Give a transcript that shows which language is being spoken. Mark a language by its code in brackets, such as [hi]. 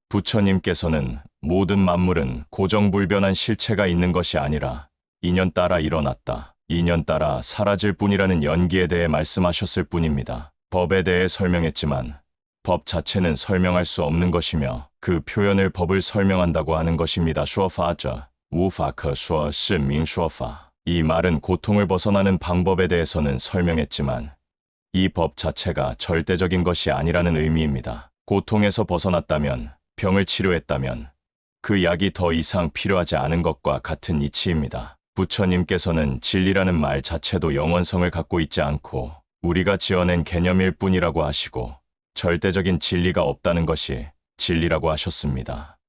[ko] 부처님께서는 모든 만물은 고정불변한 실체가 있는 것이 아니라 인연 따라 일어났다, 인연 따라 사라질 뿐이라는 연기에 대해 말씀하셨을 뿐입니다. 법에 대해 설명했지만 법 자체는 설명할 수 없는 것이며 그 표현을 법을 설명한다고 하는 것입니다. [zh] 说法者无法可说，是名说法。 [ko] 이 말은 고통을 벗어나는 방법에 대해서는 설명했지만 이 법 자체가 절대적인 것이 아니라는 의미입니다. 고통에서 벗어났다면, 병을 치료했다면 그 약이 더 이상 필요하지 않은 것과 같은 이치입니다. 부처님께서는 진리라는 말 자체도 영원성을 갖고 있지 않고 우리가 지어낸 개념일 뿐이라고 하시고 절대적인 진리가 없다는 것이 진리라고 하셨습니다.